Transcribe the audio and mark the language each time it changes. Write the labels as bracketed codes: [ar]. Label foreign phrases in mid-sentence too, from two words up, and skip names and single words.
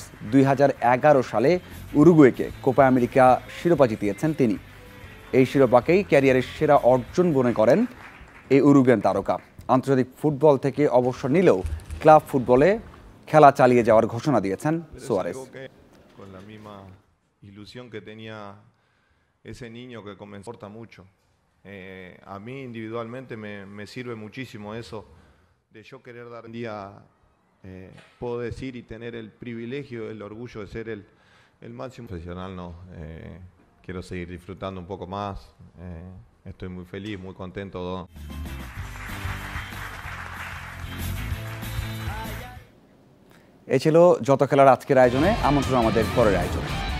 [bn] 2011 সালে উরুগুয়েকে কোপা আমেরিকা শিরোপা জিতিয়েছেন তিনি। এই শিরোপাকেই ক্যারিয়ারের সেরা অর্জন মনে করেন এই উরুগুয়ান তারকা। আন্তর্জাতিক ফুটবল থেকে অবসর নিলেও ক্লাব ফুটবলে খেলা চালিয়ে যাওয়ার ঘোষণা দিয়েছেন সুয়ারেস। [es] Ilusión que tenía ese niño que comenzó mucho. A mí individualmente me sirve muchísimo eso de yo querer dar un día, puedo decir y tener el privilegio, el orgullo de ser el máximo profesional, no. Quiero seguir disfrutando un poco más. Estoy muy feliz, muy contento. [bn] এই ছিল যত খেলার আজকের আয়োজনে। আমন্ত্রণ আমাদের পরের আয়োজন।